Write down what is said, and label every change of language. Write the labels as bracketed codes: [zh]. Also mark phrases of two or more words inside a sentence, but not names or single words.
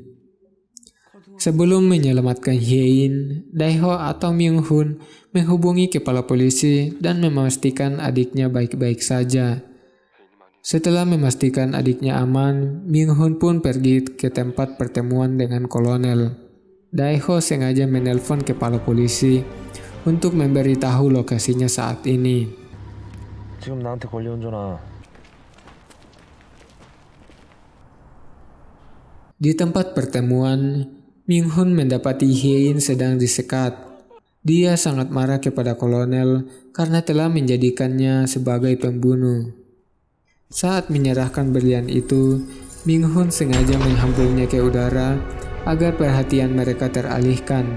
[id] Sebelum menyelamatkan Hye-in, Daeho atau Myung-hun menghubungi kepala polisi dan memastikan adiknya baik-baik saja. Setelah memastikan adiknya aman, Myung-hun pun pergi ke tempat pertemuan dengan kolonel. Daeho sengaja menelpon kepala polisi untuk memberitahu lokasinya saat ini. [ko] 지금 나한테 걸려온 전화. [id] Di tempat pertemuan, Myung-hun mendapati Hye-in sedang disekat. Dia sangat marah kepada kolonel karena telah menjadikannya sebagai pembunuh. Saat menyerahkan berlian itu, Myung-hun sengaja menghampurnya ke udara agar perhatian mereka teralihkan.